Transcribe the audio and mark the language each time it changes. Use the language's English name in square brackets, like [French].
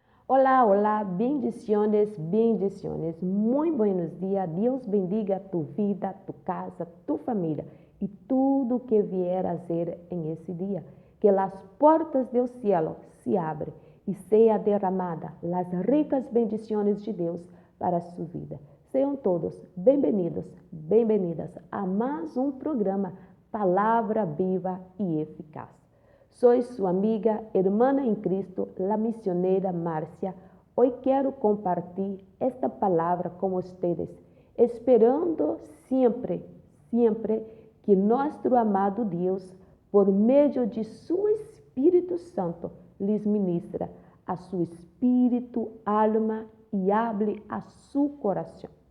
[Spanish] Hola, hola, bendiciones, bendiciones. Muy buenos días. Dios bendiga tu vida, tu casa, tu familia y todo que vier a hacer en ese día. Que las puertas del cielo se abran y sea derramada las ricas bendiciones de Dios para su vida. [Portuguese] Sejam todos bem-vindos, bem-vindas a mais um programa Palavra Viva e Eficaz. [Spanish] Soy su amiga, hermana en Cristo, la misionera Márcia. Hoy quiero compartir esta palabra con ustedes, esperando siempre que nuestro amado Dios, por medio de su Espíritu Santo, les ministra a su espíritu, alma y hable a su corazón.